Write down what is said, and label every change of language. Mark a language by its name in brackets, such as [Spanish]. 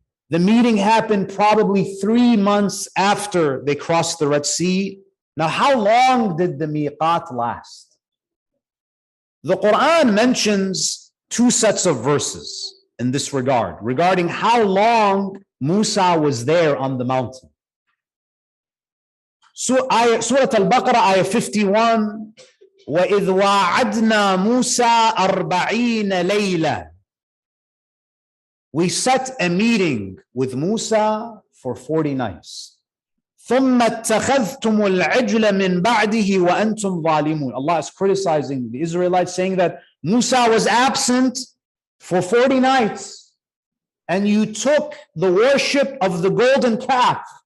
[English] The meeting happened probably 3 months after they crossed the Red Sea. Now, how long did the miqat last? The Quran mentions 2 sets of verses in this regard, regarding how long Musa was there on the mountain. Surah Al-Baqarah, ayah 51, [Arabic] وَإِذْ وَاعَدْنَا مُوسَى 40 لَيْلَةً. [English] We set a meeting with Musa for 40 nights. [Arabic] ثُمَّ اتَّخَذْتُمُ الْعِجْلَ مِنْ بَعْدِهِ وَأَنْتُمْ ظَالِمُونَ. [English] Allah is criticizing the Israelites, saying that Musa was absent for 40 nights, and you took the worship of the golden calf.